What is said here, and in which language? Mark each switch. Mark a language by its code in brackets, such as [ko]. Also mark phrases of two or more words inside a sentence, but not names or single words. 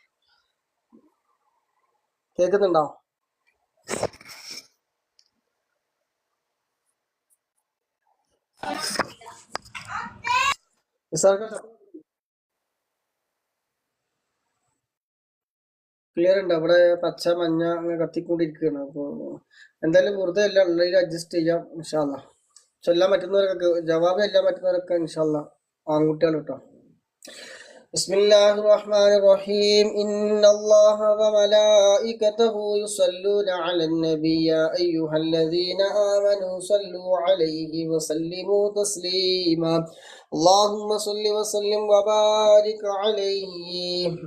[ml] കേൾക്കുന്നുണ്ടോ? ക്ലിയർ ഉണ്ട്? അവിടെ പച്ച മഞ്ഞ അങ്ങനെ കത്തിക്കൊണ്ടിരിക്കുകയാണ്. അപ്പോൾ എന്തായാലും വെറുതെ എല്ലാം ഉള്ളതിൽ അഡ്ജസ്റ്റ് ചെയ്യാം [ar] إن شاء الله. [ml] ചൊല്ലാൻ പറ്റുന്നവരൊക്കെ, ജവാബ് ചെല്ലാൻ പറ്റുന്നവരൊക്കെ [ar] إن شاء الله [ml] ആൺകുട്ടികൾ കേട്ടോ. [ar] بسم الله الرحمن الرحيم. إن الله وملائكته يصلون على النبي يا أيها الذين آمنوا صلوا عليه وسلموا تسليما. اللهم صل وسلم وبارك عليه.